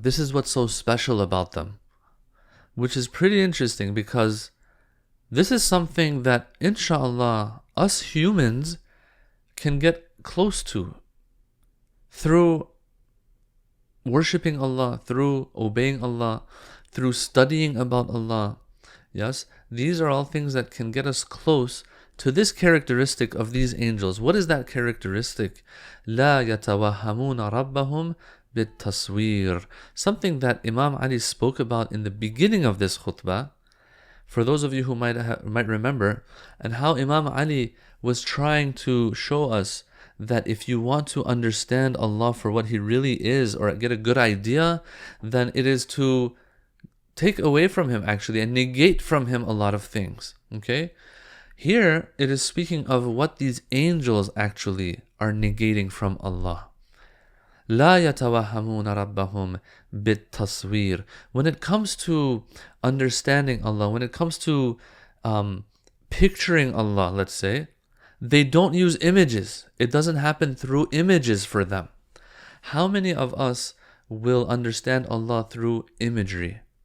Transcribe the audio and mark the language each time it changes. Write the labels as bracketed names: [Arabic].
[English] This is what's so special about them. Which is pretty interesting because this is something that, inshallah, us humans can get close to through worshipping Allah, through obeying Allah, through studying about Allah. Yes, these are all things that can get us close to this characteristic of these angels. What is that characteristic? [Arabic] لا يتوهمون ربهم بالتصوير. [English] Something that Imam Ali spoke about in the beginning of this khutbah, for those of you who might remember, and how Imam Ali was trying to show us that if you want to understand Allah for what He really is, or get a good idea, then it is to take away from him actually and negate from him a lot of things. Okay? Here it is speaking of what these angels actually are negating from Allah. [Arabic] لا يتوهمون ربهم بالتصوير. [English] When it comes to understanding Allah, when it comes to picturing Allah, let's say, they don't use images. It doesn't happen through images for them. How many of us will understand Allah through imagery?